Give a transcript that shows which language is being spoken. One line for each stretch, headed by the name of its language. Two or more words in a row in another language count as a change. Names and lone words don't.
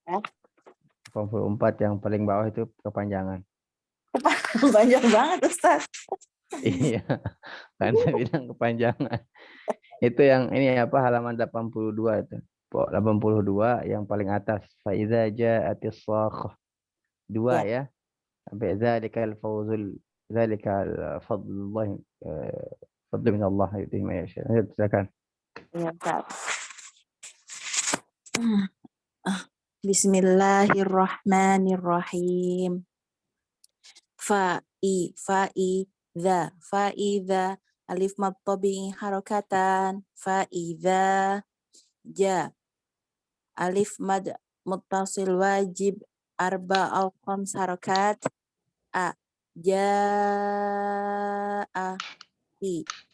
Indonesian: 84 yang paling bawah itu kepanjangan. Panjang banget Ustaz. Iya, kan saya bilang kepanjangan. Itu yang ini halaman 82 itu. 82 yang paling atas.
Arabic: فإذا جاءت الصاخة. 2
Indonesian: ya. Sampai
Arabic: ذلك الفوز ذلك فضل الله فضل من الله يؤتيه من يشاء.
Indonesian: Silakan. Ya, Ustaz.
Arabic: بسم الله الرحمن الرحيم. فإذا ألف مد طبيعي حركتان فإذا جاء ألف مد متصل واجب أربع أو خمس حركات أ جاءت